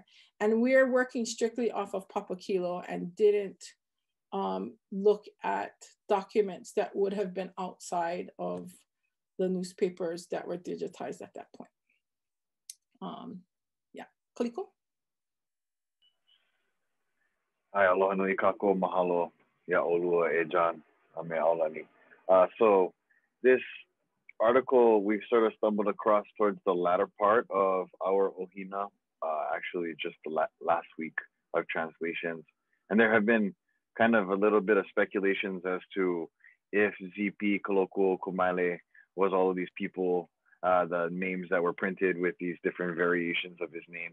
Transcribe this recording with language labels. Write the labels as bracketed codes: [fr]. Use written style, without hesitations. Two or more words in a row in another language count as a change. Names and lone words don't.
[en] And we're working strictly off of Papa Kilo and didn't look at documents that would have been outside of the newspapers that were digitized at that point. Yeah, Kaliko? [haw] Hi, aloha nui kako, mahalo, ya olua e John, me aolani. [en] So this article we've sort of stumbled across towards the latter part of our Ohina, actually just the last week of translations. And there have been kind of a little bit of speculations as to if ZP Kalokuokamaile was all of these people, the names that were printed with these different variations of his name.